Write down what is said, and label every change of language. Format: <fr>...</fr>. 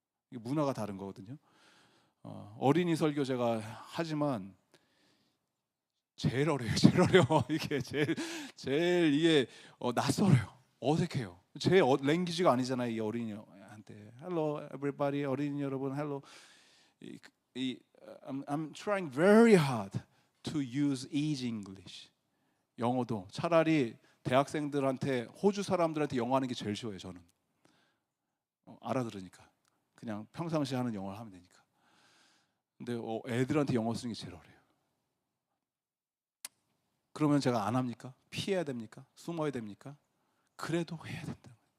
<ko>이게 문화가 다른 거거든요. 어린이 설교 제가 하지만 제일 어려워요. 제일 어려워. 이게 제일 이게 낯설어요. 어색해요. 제 랭귀지가 아니잖아요. 이 어린이한테</ko> <en>Hello everybody,</en> <ko>어린이 여러분, hello.</ko> <en>I'm trying very hard to use easy English.</en> <ko>영어도 차라리 대학생들한테, 호주 사람들한테 영어 하는 게 제일 쉬워요. 저는 알아들으니까 그냥 평상시에 하는 영어를 하면 되니까. 근데 애들한테 영어 쓰는 게 제일 어려워요. 그러면 제가 안 합니까? 피해야 됩니까? 숨어야 됩니까? 그래도 해야 된다.</ko>